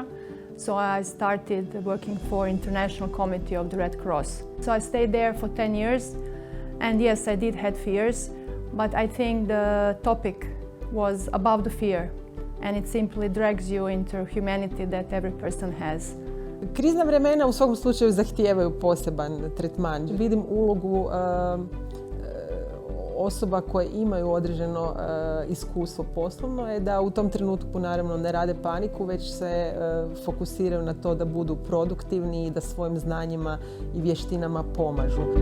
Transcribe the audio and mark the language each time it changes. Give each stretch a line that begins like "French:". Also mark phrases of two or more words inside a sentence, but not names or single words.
English: So I started working for International Committee of the Red Cross. So I stayed there for 10 years. And yes, I did have fears, but I think the topic was above the fear. And it simply drags you into humanity that every person has.
Croatian: Krizna vremena u svakom slučaju zahtijevaju poseban tretman. Vidim ulogu osoba koje imaju određeno iskustvo poslovno je da u tom trenutku naravno ne rade paniku, već se fokusiraju na to da budu produktivni i da svojim znanjima i vještinama pomažu.